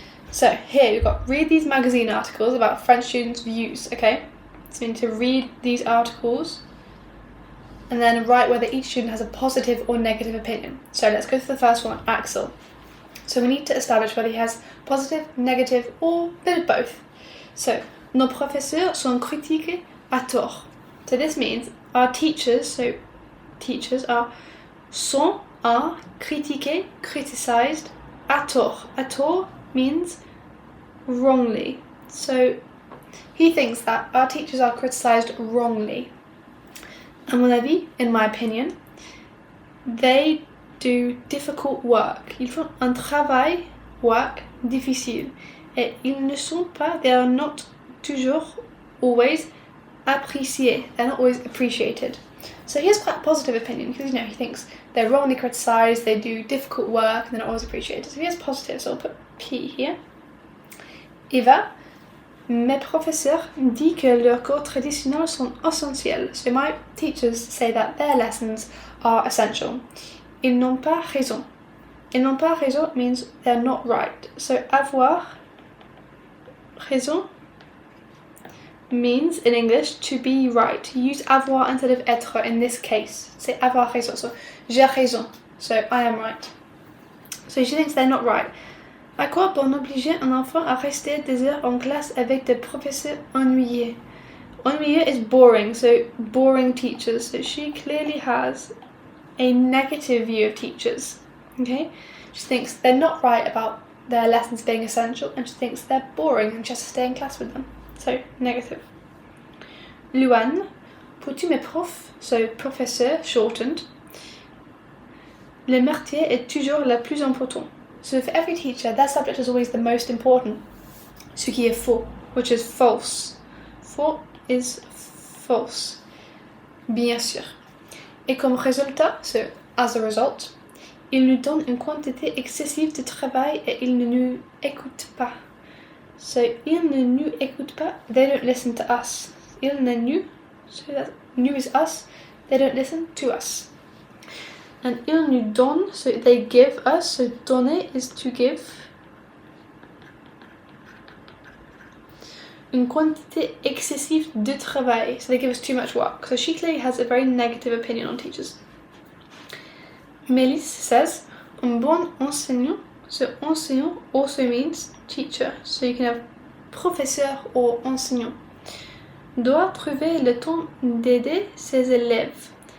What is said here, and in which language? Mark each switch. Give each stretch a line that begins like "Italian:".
English: So here we've got read these magazine articles about French students' views. Okay. So you need to read these articles and then write whether each student has a positive or negative opinion. So let's go to the first one, Axel. So we need to establish whether he has positive, negative, or a bit of both.
French: So, nos professeurs sont critiqués à tort.
English: So this means our teachers, so teachers
French: sont critiqués,
English: criticized
French: à tort. À tort
English: means wrongly. So he thinks that our teachers are criticized wrongly.
French: À mon avis,
English: in my opinion, they do difficult work.
French: Ils font un travail,
English: work,
French: difficile. Et ils ne sont pas,
English: they are not
French: toujours,
English: always
French: appréciés.
English: They're not always appreciated. So he has quite a positive opinion because, he thinks they're wrongly criticised, they do difficult work, and they're not always appreciated. So he has positive, so I'll put P here.
French: Eva, mes professeurs disent que leurs cours traditionnels sont essentiels.
English: So my teachers say that their lessons are essential.
French: Ils n'ont pas raison. Ils n'ont pas raison
English: means they're not right. So avoir raison means in English to be right. You use avoir instead of être in this case. Say avoir raison. So
French: j'ai raison.
English: So I am right. So she thinks they're not right.
French: À quoi bon obliger un enfant à rester des heures en classe avec des professeurs ennuyeux?
English: Ennuyeux is boring, so boring teachers. So she clearly has a negative view of teachers. Okay? She thinks they're not right about their lessons being essential, and she thinks they're boring and she has to stay in class with them. So, negative.
French: Luan, pour tous mes profs,
English: so professeur shortened,
French: le métier est toujours le plus important.
English: So for every teacher, their subject is always the most important.
French: Ce qui est faux,
English: which is false. Faux is false.
French: Bien sûr. Et comme résultat,
English: so as a result,
French: il nous donne une quantité excessive de travail et il ne nous écoute pas.
English: So,
French: il ne nous écoute pas,
English: they don't listen to us.
French: Il ne nous,
English: so that nous is us, they don't listen to us. And
French: il nous donne,
English: so they give us, so donner is to give.
French: Une quantité excessive de travail,
English: so they give us too much work. So she clearly has a very negative opinion on teachers.
French: Mélisse says, un bon enseignant,
English: so enseignant also means teacher, so you can have professeur or enseignant,
French: doit trouver le temps d'aider ses élèves.